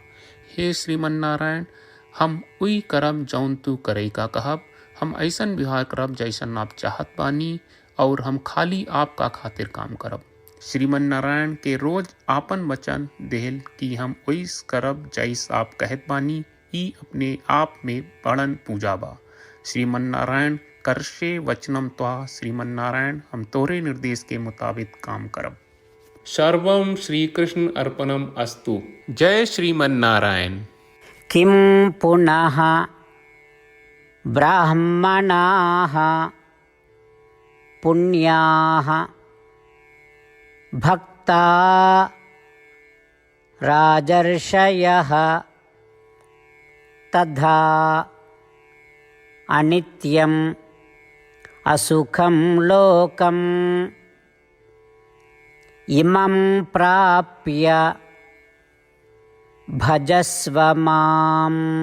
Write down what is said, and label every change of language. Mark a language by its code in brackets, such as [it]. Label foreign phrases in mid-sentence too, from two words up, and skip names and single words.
[bho] हे श्रीमन्नारायण, हम उई करब जौन तू करे का कहब। हम ऐसन व्यवहार करब जैसन आप चाहत बानी और हम खाली आपका खातिर काम करब। श्रीमन्नारायण के रोज आपन वचन देहल कि हम ओइस करब जैस आप कहत बानी, ई अपने आप में बड़न पूजा बा। [sa] श्रीमन्नारायण, करशे वचनम त्वा। श्रीमन्नारायण, [bho] हम तोरे निर्देश के मुताबिक काम करब। [sa] सर्वं श्री कृष्ण अर्पणम अस्तु। जय श्रीमन्नारायण। किं पुनः ब्राह्मणाः पुण्याः भक्ता राजर्षयः तथा अनित्यम् असुखं लोकम् इमं प्राप्य भजस्व माम्।